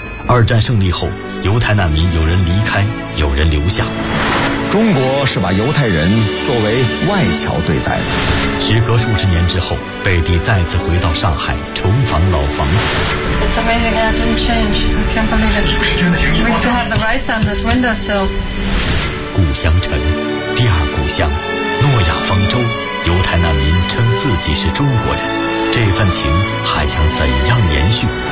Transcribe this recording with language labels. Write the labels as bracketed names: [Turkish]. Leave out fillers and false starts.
[Chinese] 二战胜利后，犹太难民有人离开，有人留下。中国是把犹太人作为外侨对待的。时隔数十年之后，贝蒂再次回到上海，重访老房子。 [English] It's amazing, I didn't change. I can't believe it. We still have the rice on this windowsill. [Chinese] 故乡城，第二故乡，诺亚方舟。犹太难民称自己是中国人，这份情还将怎样延续？